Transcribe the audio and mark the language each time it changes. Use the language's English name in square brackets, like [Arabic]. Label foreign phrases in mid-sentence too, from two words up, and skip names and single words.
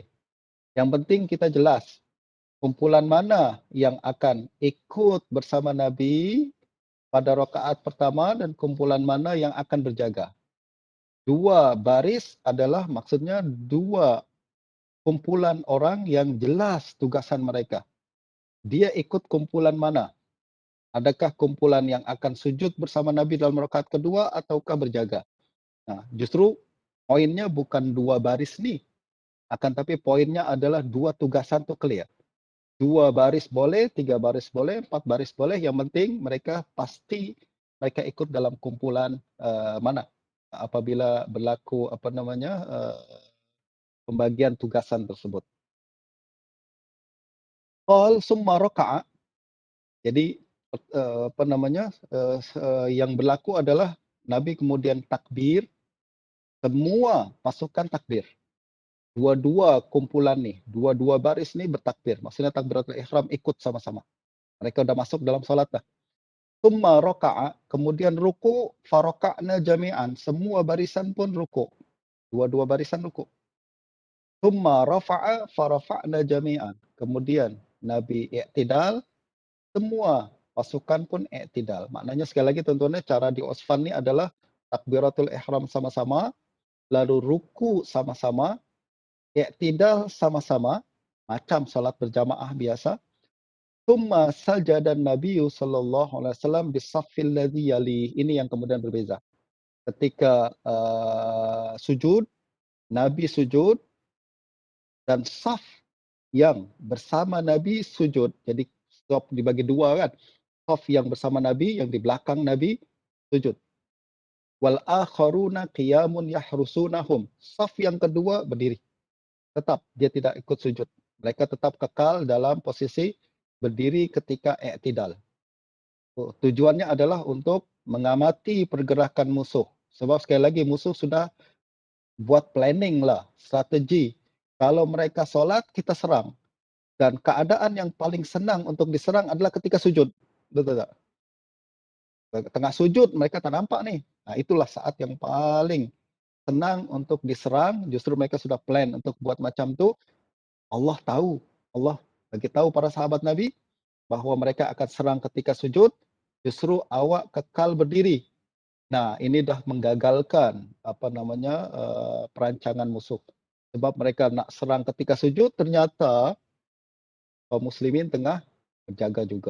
[Malay] Yang penting kita jelas, kumpulan mana yang akan ikut bersama Nabi pada rakaat pertama dan kumpulan mana yang akan berjaga. 2 baris adalah maksudnya 2 kumpulan orang yang jelas tugasan mereka. Dia ikut kumpulan mana? Adakah kumpulan yang akan sujud bersama Nabi dalam rakaat kedua ataukah berjaga? Nah, justru poinnya bukan 2 baris nih, akan tapi poinnya adalah 2 tugasan tuh clear. 2 baris boleh, 3 baris boleh, 4 baris boleh, yang penting mereka pasti mereka ikut dalam kumpulan, mana. Apabila berlaku pembagian tugasan tersebut. [Arabic] قال ثم ركع, [Malay] jadi, yang berlaku adalah Nabi kemudian takbir, semua pasukan takbir. Dua-dua kumpulan nih, dua-dua baris nih bertakbir, maksudnya [Arabic] تكبيرة الإحرام [Malay] ikut sama-sama. Mereka udah masuk dalam salat dah. [Arabic] ثم ركع, [Malay] kemudian ruku, [Arabic] فركعنا جميعا, [Malay] semua barisan pun ruku. Dua-dua barisan ruku. [Arabic] ثم رفع فرفعنا جميعا. [Malay] Kemudian Nabi i'tidal, semua pasukan pun i'tidal. Maknanya sekali lagi tentunya cara di Osfan ini adalah [Arabic] تكبيرة الإحرام [Malay] sama-sama, lalu ruku sama-sama, i'tidal sama-sama, macam salat berjamaah biasa. [Arabic] ثم سجد النبي صلى الله عليه وسلم بالصف الذي يلي. [Malay] Ini yang kemudian berbeza. Ketika, sujud, Nabi sujud dan saf yang bersama Nabi sujud. Jadi saf dibagi dua kan. Saf yang bersama Nabi, yang di belakang Nabi sujud. [Arabic] والآخرون قيام يحرسونهم. [Malay] Saf yang kedua berdiri. Tetap dia tidak ikut sujud. Mereka tetap kekal dalam posisi berdiri ketika i'tidal. Tujuannya adalah untuk mengamati pergerakan musuh. Sebab sekali lagi musuh sudah buat planning lah, strategi. Kalau mereka solat, kita serang. Dan keadaan yang paling senang untuk diserang adalah ketika sujud. Betul tak? Tengah sujud mereka tak nampak nih. Nah, itulah saat yang paling senang untuk diserang. Justru mereka sudah plan untuk buat macam tu. Allah tahu. Allah bagi tahu para sahabat Nabi bahwa mereka akan serang ketika sujud. Justru awak kekal berdiri. Nah, ini dah menggagalkan perancangan musuh. Sebab mereka nak serang ketika sujud, ternyata kaum muslimin tengah berjaga juga.